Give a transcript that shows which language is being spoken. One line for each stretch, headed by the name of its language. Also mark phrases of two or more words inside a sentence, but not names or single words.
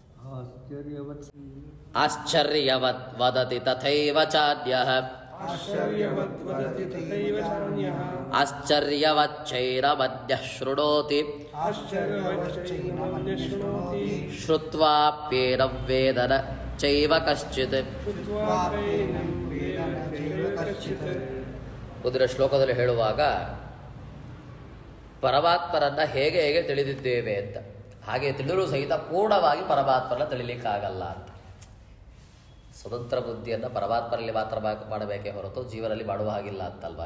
Sanskrit: ಆಶ್ಚರ್ಯವತ್ ವದತಿ ತಥೈವ ಚಾನ್ಯಃ ಆಶ್ಚರ್ಯವಚ್ಚೈನಮನ್ಯಃ ಶೃಣೋತಿ ಶ್ರುತ್ವಾಪ್ಯೇನಂ ವೇದ ನ ಚೈವ ಕಶ್ಚಿತ್.
Kannada: ಮುಂದಿನ ಶ್ಲೋಕದಲ್ಲಿ ಹೇಳುವಾಗ ಪರಮಾತ್ಮರನ್ನ ಹೇಗೆ ಹೇಗೆ ತಿಳಿದಿದ್ದೇವೆ ಅಂತ, ಹಾಗೆ ತಿಳಿದರೂ ಸಹಿತ ಪೂರ್ಣವಾಗಿ ಪರಮಾತ್ಮರನ್ನ ತಿಳಿಲಿಕ್ಕಾಗಲ್ಲ ಅಂತ. ಸ್ವತಂತ್ರ ಬುದ್ಧಿಯನ್ನು ಪರಮಾತ್ಮರಲ್ಲಿ ಮಾತ್ರ ಮಾಡಬೇಕೇ ಹೊರತು ಜೀವನಲ್ಲಿ ಮಾಡುವ ಹಾಗಿಲ್ಲ ಅಂತಲ್ವಾ.